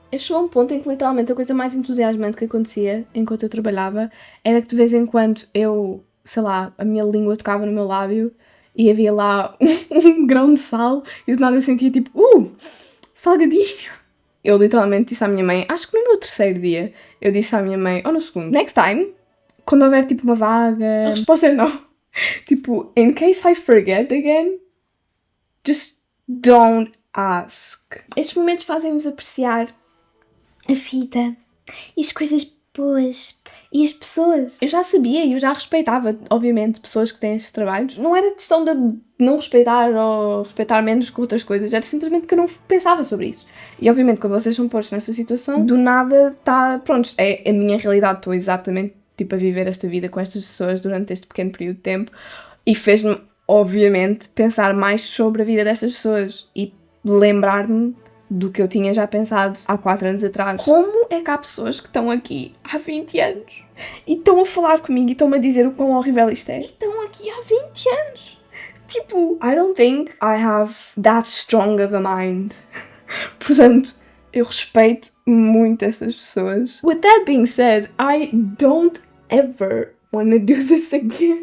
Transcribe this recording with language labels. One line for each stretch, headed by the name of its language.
Portuguese: Eu chegou a um ponto em que literalmente a coisa mais entusiasmante que acontecia enquanto eu trabalhava era que de vez em quando eu, sei lá, a minha língua tocava no meu lábio e havia lá um grão de sal e do nada eu sentia tipo, salgadinho. Eu literalmente disse à minha mãe, acho que no meu terceiro dia, eu disse à minha mãe, ou no segundo,
English: next time,
Portuguese: quando houver tipo uma vaga, a resposta é não.
English: Tipo, in case I forget again, just don't ask.
Portuguese: Estes momentos fazem-nos apreciar a vida e as coisas boas e as pessoas. Eu já sabia e eu já respeitava, obviamente, pessoas que têm estes trabalhos. Não era questão de não respeitar ou respeitar menos que outras coisas, era simplesmente que eu não pensava sobre isso. E obviamente, quando vocês são postos nessa situação, do nada pronto, é a minha realidade, estou exatamente tipo a viver esta vida com estas pessoas durante este pequeno período de tempo e fez-me, obviamente, pensar mais sobre a vida destas pessoas e lembrar-me do que eu tinha já pensado há 4 anos atrás. Como é que há pessoas que estão aqui há 20 anos e estão a falar comigo e estão-me a dizer o quão horrível isto é? E estão aqui há 20 anos!
English: Tipo, I don't think I have that strong of a mind.
Portuguese: Portanto, eu respeito muito estas pessoas.
English: With that being said, I don't ever want to do this again.